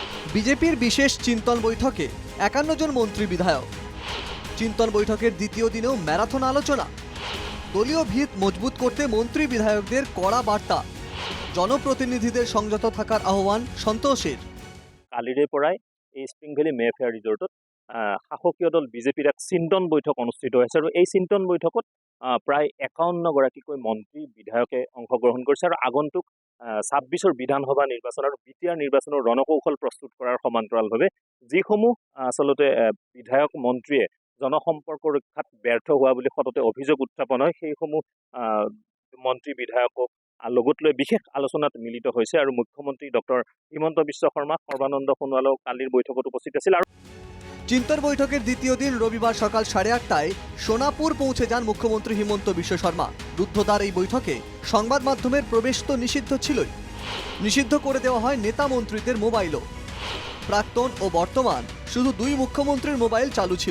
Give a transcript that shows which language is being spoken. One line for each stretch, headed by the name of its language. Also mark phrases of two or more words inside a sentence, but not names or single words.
Bangla: বিজেপির বিশেষ চিন্তন বৈঠকে ৫১ জন মন্ত্রী বিধায়ক। চিন্তন বৈঠকের দ্বিতীয় দিনেও ম্যারাথন আলোচনা। দলীয় ভিত মজবুত করতে মন্ত্রী বিধায়কদের কড়া বার্তা। জনপ্রতিনিধিদের সংযত থাকার আহ্বান সন্তোষের।
Assamese: কালিৰে পৰাই এই স্প্ৰিং ভেলী মেফেয়াৰ ৰিজৰ্টত শাসকীয় দল বিজেপিৰ এক চিন্তন বৈঠক অনুষ্ঠিত হৈছে আৰু এই চিন্তন বৈঠকত প্ৰায় ৫১ গৰাকীকৈ মন্ত্ৰী বিধায়কে অংশগ্ৰহণ কৰিছে আৰু আগন্তুক ২৬ৰ বিধানসভা নিৰ্বাচন আৰু বিটিআৰ নিৰ্বাচনৰ ৰণকৌশল প্ৰস্তুত কৰাৰ সমান্তৰালভাৱে যিসমূহ আচলতে বিধায়ক মন্ত্ৰীয়ে জনসম্পৰ্ক ৰক্ষাত ব্যৰ্থ হোৱা বুলি সততে অভিযোগ উত্থাপন হয় সেইসমূহ মন্ত্ৰী বিধায়কক লগত লৈ বিশেষ আলোচনাত মিলিত হৈছে আৰু মুখ্যমন্ত্রী ডক্টর হিমন্ত বিশ্ব শর্মা সর্বানন্দ সোণোৱালও কালির বৈঠকত উপস্থিত আছিল।
Bangla: চিন্তন বৈঠকের দ্বিতীয় দিন রবিবার সকাল 8:30টায় সোনাপুর পৌঁছে যান মুখ্যমন্ত্রী হিমন্ত বিশ্ব শর্মা। রুদ্ধদ্বার এই বৈঠকে সংবাদ মাধ্যমের প্রবেশ তো নিষিদ্ধ ছিলই, নিষিদ্ধ করে দেওয়া হয় নেতা মন্ত্রীদের মোবাইলও। প্রাক্তন ও বর্তমান শুধু 2 মুখ্যমন্ত্রীর মোবাইল চালু ছিল।